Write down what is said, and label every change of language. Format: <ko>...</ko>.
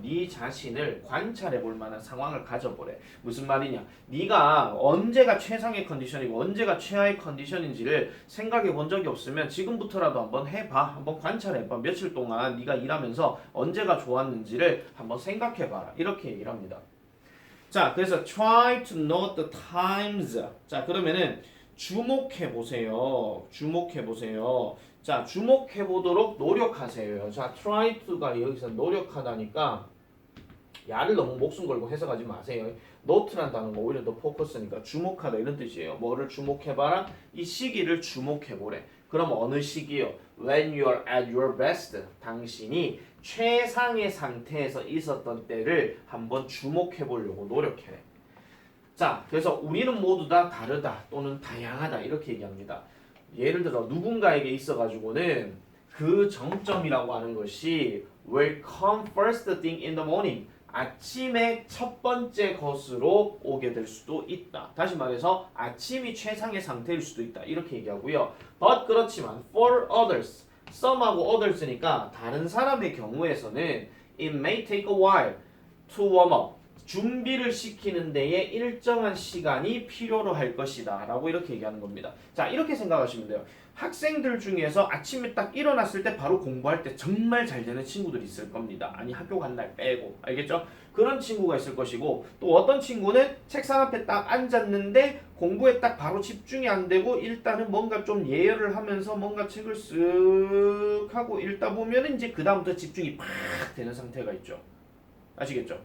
<ko>네 자신을 관찰해 볼 만한 상황을 가져보래. 무슨 말이냐? 네가 언제가 최상의 컨디션이고 언제가 최하의 컨디션인지를 생각해 본 적이 없으면 지금부터라도 한번 해봐. 한번 관찰해봐. 며칠 동안 네가 일하면서 언제가 좋았는지를 한번 생각해 봐라. 이렇게 얘기를 합니다.</ko> <en>자, 그래서 try to note the times.</en> <ko>자, 그러면은 주목해 보세요. 주목해 보세요. 자, 주목해 보도록 노력하세요. 자, try to가 여기서 노력하다니까 야를 너무 목숨 걸고 해석하지 마세요. note란 단어가 오히려 더 포커스니까 주목하다 이런 뜻이에요. 뭐를 주목해봐라? 이 시기를 주목해보래. 그럼 어느 시기요?</ko> <en>When you are at your best.</en> <ko>당신이 최상의 상태에서 있었던 때를 한번 주목해보려고 노력해. 자, 그래서 우리는 모두 다 다르다 또는 다양하다 이렇게 얘기합니다. 예를 들어 누군가에게 있어가지고는 그 정점이라고 하는 것이</ko> <en>will come first thing in the morning.</en> <ko>아침의 첫 번째 것으로 오게 될 수도 있다. 다시 말해서 아침이 최상의 상태일 수도 있다. 이렇게 얘기하고요.</ko> <en>But</en> <ko>그렇지만</ko> <en>for others,</en> <ko>some하고 others니까 다른 사람의 경우에서는</ko> <en>it may take a while to warm up.</en> <ko>준비를 시키는 데에 일정한 시간이 필요로 할 것이다 라고 이렇게 얘기하는 겁니다. 자, 이렇게 생각하시면 돼요. 학생들 중에서 아침에 딱 일어났을 때 바로 공부할 때 정말 잘 되는 친구들이 있을 겁니다. 아니 학교 간 날 빼고 알겠죠? 그런 친구가 있을 것이고 또 어떤 친구는 책상 앞에 딱 앉았는데 공부에 딱 바로 집중이 안 되고 일단은 뭔가 좀 예열을 하면서 뭔가 책을 쓱 하고 읽다 보면 이제 그 다음부터 집중이 팍 되는 상태가 있죠. 아시겠죠?</ko>